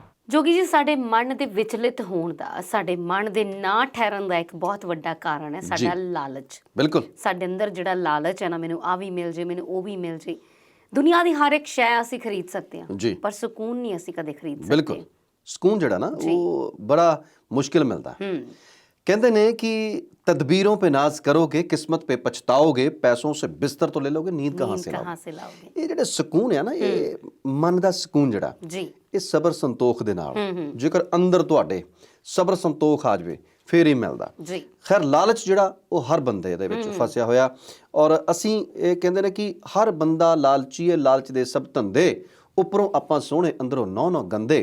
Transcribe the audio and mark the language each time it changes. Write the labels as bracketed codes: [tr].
[pa] ਜੋਗੀ ਜੀ, ਸਾਡੇ ਮਨ ਦੇ ਵਿਚਲਿਤ ਹੋਣ ਦਾ, ਸਾਡੇ ਮਨ ਦੇ ਨਾ ਠਹਿਰਨ ਦਾ ਇੱਕ ਬਹੁਤ ਵੱਡਾ ਕਾਰਨ ਹੈ ਸਾਡਾ ਲਾਲਚ। ਬਿਲਕੁਲ, ਸਾਡੇ ਅੰਦਰ ਜਿਹੜਾ ਲਾਲਚ ਹੈ ਨਾ, ਮੈਨੂੰ ਆ ਵੀ ਮਿਲ ਜੇ, ਮੈਨੂੰ ਉਹ ਵੀ ਮਿਲ ਜੇ। ਦੁਨੀਆ ਦੀ ਹਰ ਇੱਕ ਸ਼ੈ ਅਸੀਂ ਖਰੀਦ ਸਕਦੇ ਹਾਂ, ਪਰ ਸਕੂਨ ਨਹੀਂ ਅਸੀਂ ਕਦੇ ਖਰੀਦ ਸਕਦੇ। ਬਿਲਕੁਲ, ਸਕੂਨ ਜਿਹੜਾ ਨਾ ਉਹ ਬੜਾ ਮੁਸ਼ਕਿਲ ਮਿਲਦਾ। [hi] कहते हैं कि तदबीरों पे नाज करोगे, किस्मत पे पछताओगे, पैसों से बिस्तर तो ले लोगे, नींद कहाँ से लाओगे। [pa] ये ਜਿਹੜੇ ਸਕੂਨ ਹੈ ਨਾ, ਇਹ ਮਨ ਦਾ ਸਕੂਨ ਜਿਹੜਾ ਜੀ, ਇਹ ਸਬਰ ਸੰਤੋਖ ਦੇ ਨਾਲ, ਜੇਕਰ ਅੰਦਰ ਤੁਹਾਡੇ ਸਬਰ ਸੰਤੋਖ ਆ ਜਾਵੇ ਫੇਰ ਹੀ ਮਿਲਦਾ ਜੀ। ਖੈਰ ਲਾਲਚ ਜਿਹੜਾ ਉਹ ਹਰ ਬੰਦੇ ਦੇ ਵਿੱਚ ਫਸਿਆ ਹੋਇਆ, ਔਰ ਅਸੀਂ ਇਹ ਕਹਿੰਦੇ ਨੇ ਕਿ ਹਰ ਬੰਦਾ ਲਾਲਚੀ ਹੈ, ਲਾਲਚ ਦੇ ਸਭ ਧੰਦੇ, ਉੱਪਰੋਂ ਆਪਾਂ ਸੋਹਣੇ ਅੰਦਰੋਂ ਨੌ ਗੰਦੇ।